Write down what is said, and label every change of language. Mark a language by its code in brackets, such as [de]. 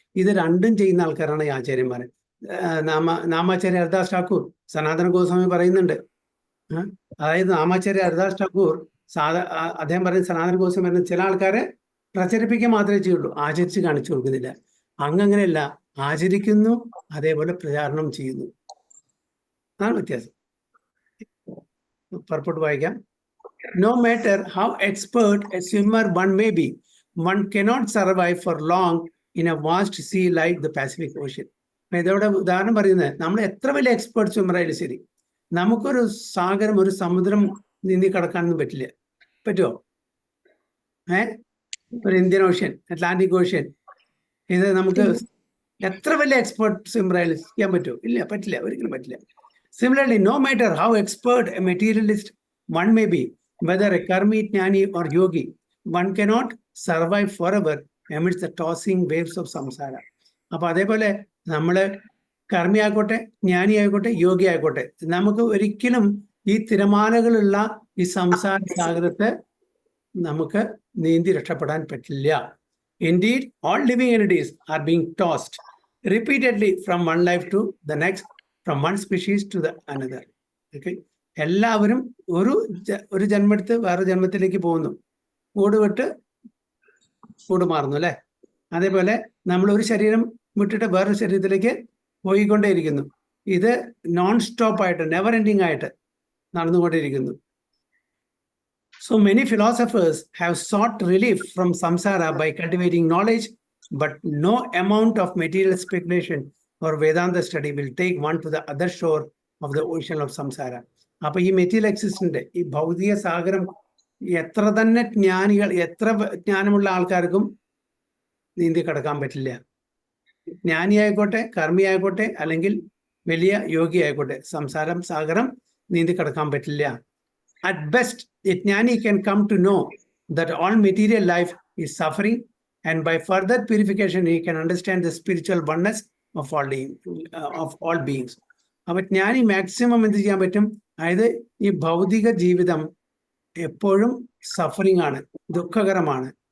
[ml] ഇത് രണ്ടും ചെയ്യുന്ന ആൾക്കാരാണ് ഈ ആചാര്യന്മാര്. നാമാചാര്യ ഹരിദാസ് ഠാക്കൂർ, സനാതന ഗോസ്വാമി പറയുന്നുണ്ട്. അതായത് നാമാചാര്യ ഹരിദാസ് ഠാക്കൂർ അദ്ദേഹം പറയുന്നത്, സനാതന ഗോസ്വാമി പറയുന്നത്, ചില ആൾക്കാരെ പ്രചരിപ്പിക്കാൻ മാത്രമേ ചെയ്യുള്ളൂ, ആചരിച്ച് കാണിച്ചു കൊടുക്കുന്നില്ല. അങ്ങനെയല്ല, ആചരിക്കുന്നു അതേപോലെ പ്രചാരണം ചെയ്യുന്നു. അതാണ് വ്യത്യാസം. പർപ്പോട്ട് വായിക്കാം. [en] No matter how expert a swimmer one may be, one cannot survive for long in a vast sea like the Pacific Ocean. [ml] ഇതോടെ ഉദാഹരണം പറയുന്നത്, നമ്മൾ എത്ര വലിയ എക്സ്പേർട്ട് സ്വിമ്മർ ആയാലും ശരി, നമുക്കൊരു സാഗരം, ഒരു സമുദ്രം നീന്തി കടക്കാനൊന്നും പറ്റില്ല. പറ്റുമോ? ഒരു ഇന്ത്യൻ ഓഷ്യൻ, അറ്റ്ലാന്റിക് ഓഷ്യൻ, ഇത് നമുക്ക് എത്ര വലിയ എക്സ്പേർട്ട് സ്വിമ്മർ ആയാലും ചെയ്യാൻ പറ്റുമോ? ഇല്ല, പറ്റില്ല, ഒരിക്കലും പറ്റില്ല. [en] Similarly, no matter how expert a materialist one may be, whether a karmi, jnani or yogi, one cannot survive forever amidst the tossing waves of samsara. [ml] അപ്പൊ അതേപോലെ നമ്മള് കർമ്മി ആയിക്കോട്ടെ, ജ്ഞാനി ആയിക്കോട്ടെ, യോഗി ആയിക്കോട്ടെ, നമുക്ക് ഒരിക്കലും ഈ തിരമാലകളുള്ള ഈ സംസാര സാഗരത്തെ നമുക്ക് നീന്തി രക്ഷപ്പെടാൻ പറ്റില്ല. [en] Indeed, all living entities are being tossed repeatedly from one life to the next, from one species to the another. Okay? [ml] എല്ലാവരും ഒരു ജന്മമെടുത്ത് വേറെ ജന്മത്തിലേക്ക് പോകുന്നു, കൂടുവിട്ട് കൂടുമാറുന്നു അല്ലെ. അതേപോലെ നമ്മൾ ഒരു ശരീരം വിട്ടിട്ട് വേറൊരു ശരീരത്തിലേക്ക് പോയിക്കൊണ്ടേയിരിക്കുന്നു. ഇത് നോൺ സ്റ്റോപ്പ് ആയിട്ട്, നെവർ എൻഡിങ് ആയിട്ട് നടന്നുകൊണ്ടിരിക്കുന്നു. [en] So many philosophers have sought relief from samsara by cultivating knowledge, but no amount of material speculation or Vedanta study will take one to the other shore of the ocean of samsara. [ml] അപ്പൊ ഈ material existent, ഈ ഭൗതിക സാഗരം എത്ര തന്നെ ജ്ഞാനികൾ, എത്ര ജ്ഞാനമുള്ള ആൾക്കാർക്കും നീന്തി കടക്കാൻ പറ്റില്ല. ജ്ഞാനി ആയിക്കോട്ടെ, കർമ്മി ആയിക്കോട്ടെ, അല്ലെങ്കിൽ വലിയ യോഗി ആയിക്കോട്ടെ, സംസാരം സാഗരം നീന്തി കടക്കാൻ പറ്റില്ല. [en] At best, a jnani can come to know that all material life is suffering, and by further purification, he can understand the spiritual oneness of all beings. [ml] അപ്പൊ ജ്ഞാനി മാക്സിമം എന്ത് ചെയ്യാൻ പറ്റും? അതായത് ഈ ഭൗതിക ജീവിതം എപ്പോഴും സഫറിങ് ആണ്, ദുഃഖകരമാണ്.